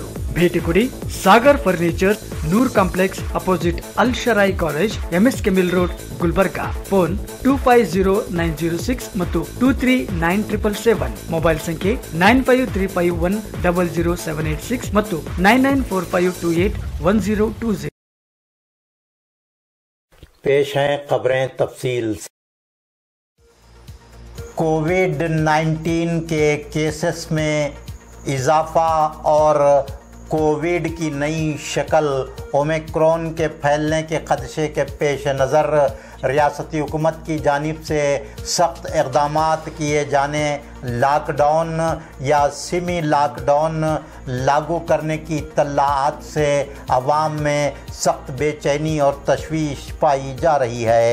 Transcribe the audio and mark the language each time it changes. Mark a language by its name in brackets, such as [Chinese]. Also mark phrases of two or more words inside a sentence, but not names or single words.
[Kannada] ಭೇಟಿ ಕೊಡಿ ಸಾಗರ್ ಫರ್ನಿಚರ್, ನೂರ್ ಕಾಂಪ್ಲೆಕ್ಸ್ ಅಪೋಸಿಟ್ ಅಲ್ ಶರಾಯಿ ಕಾಲೇಜ್, MS ಕೆಮಿಲ್ ರೋಡ್, ಗುಲ್ಬರ್ಗಾ. ಫೋನ್ 250906 ಮತ್ತು 239777. ಮೊಬೈಲ್ ಸಂಖ್ಯೆ 9535100786 ಮತ್ತು 9945281020. [Urdu] پیش ہیں خبریں تفصیل سے. کووڈ-19 کے کیسز میں اضافہ اور کووڈ کی نئی شکل اومیکرون کے پھیلنے کے خدشے کے پیش نظر ریاستی حکومت کی جانب سے سخت اقدامات کیے جانے، لاک ڈاؤن یا [English] semi lockdown [Urdu] لاگو کرنے کی اطلاعات سے عوام میں سخت بے چینی اور تشویش پائی جا رہی ہے.